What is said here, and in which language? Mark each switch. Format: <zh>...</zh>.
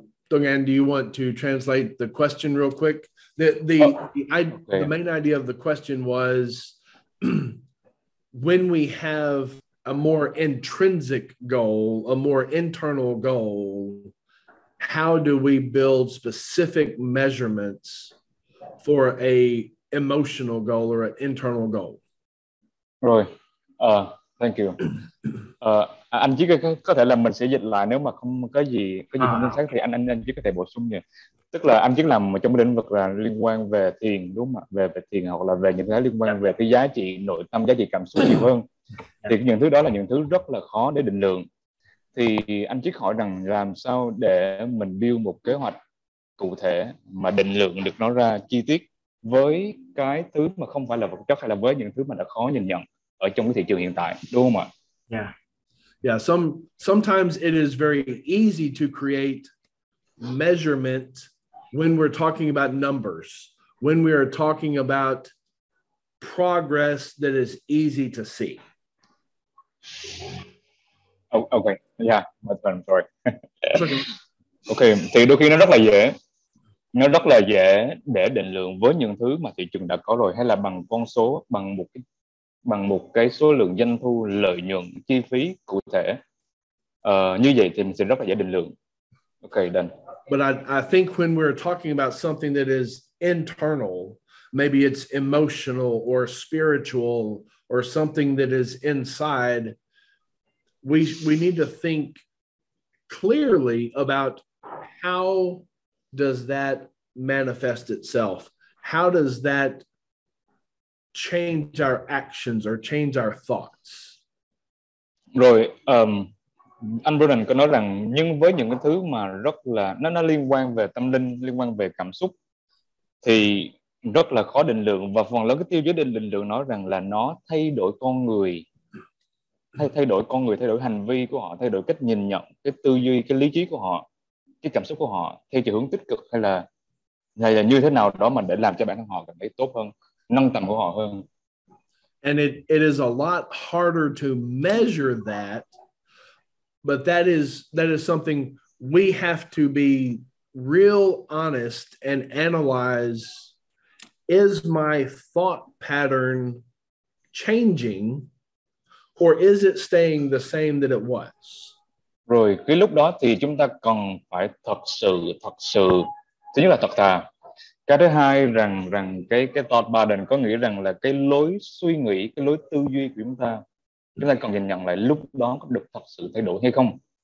<en>Dong An, do you want to translate the question real quick? The main idea of the question was when we have a more intrinsic goal, a more internal goal, how do we build specific measurements for a emotional goal or an internal goal? Rồi, thank you.</en> <vi>Anh chỉ có thể là mình sẽ dịch lại, nếu mà không có gì không chính xác thì anh chỉ có thể bổ sung nhỉ. Tức là anh chỉ làm trong lĩnh vực là liên quan về thiền, đúng không ạ? Về thiền, hoặc là về những cái liên quan về cái giá trị nội tâm, giá trị cảm xúc nhiều hơn. Thì những thứ đó là những thứ rất là khó để định lượng. Thì anh chỉ hỏi rằng làm sao để mình build một kế hoạch cụ thể mà định lượng được nó ra chi tiết với cái thứ mà không phải là vật chất, hay là với những thứ mà đã khó nhìn nhận ở trong cái thị trường hiện tại, đúng không ạ?</vi> <en>Yeah. Yeah, sometimes it is very easy to create measurement when we're talking about numbers, when we are talking about progress that is easy to see. Oh, okay, yeah, I'm sorry. Okay.</en> <vi>Okay, thì đôi khi nó rất là dễ để định lượng với những thứ mà thị trường đã có rồi, hay là bằng con số, bằng một cái số lượng doanh thu, lợi nhuận, chi phí cụ thể. Như vậy thì mình sẽ rất là dễ định lượng.</vi> <en>Okay, done. But I think when we're talking about something that is internal, maybe it's emotional or spiritual or something that is inside, we need to think clearly about how does that manifest itself? How does that change our actions or change our thoughts?</en> <vi>Rồi, anh Brennan có nói rằng nhưng với những cái thứ mà rất là nó liên quan về tâm linh, liên quan về cảm xúc thì rất là khó định lượng, và phần lớn cái tiêu chí định lượng nói rằng là nó thay đổi con người, thay đổi hành vi của họ, thay đổi cách nhìn nhận, cái tư duy, cái lý trí của họ, cái cảm xúc của họ theo chiều hướng tích cực, hay là như thế nào đó mà để làm cho bản thân họ cảm thấy tốt hơn, nâng tầm của họ hơn.</vi> <en>And it is a lot harder to measure that, but that is something we have to be real honest and analyze. Is my thought pattern changing, or is it staying the same that it was?</en> <vi>Rồi cái lúc đó thì chúng ta cần phải thật sự thứ nhất là thật thà. Cái thứ hai rằng cái thought pattern có nghĩa rằng là cái lối suy nghĩ, cái lối tư duy của chúng ta cần nhìn nhận lại lúc đó có được thật sự thay đổi hay không.</vi>